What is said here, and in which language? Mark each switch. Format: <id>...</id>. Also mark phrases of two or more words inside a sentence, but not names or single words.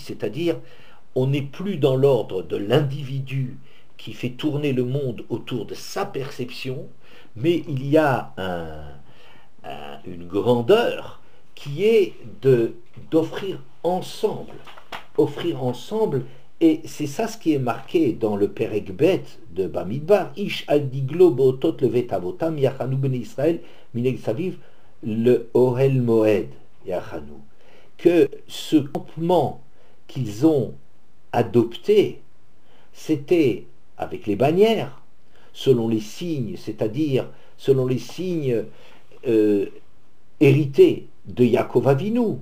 <fr>C'est-à-dire, on n'est plus dans l'ordre de l'individu qui fait tourner le monde autour de sa perception, mais il y a une grandeur qui est d'offrir ensemble Et c'est ça ce qui est marqué dans le</fr> <he>פרק ב</he> <fr>de Bamidbar,</fr> <he>איש על דגלו באתת לבית אבתם יחנו בני ישראל מנגד סביב לאהל מועד יחנו.</he> <fr>Que ce campement qu'ils ont adopté, c'était avec les bannières, selon les signes, c'est-à-dire selon les signes hérités de Yaakov Avinu,</fr>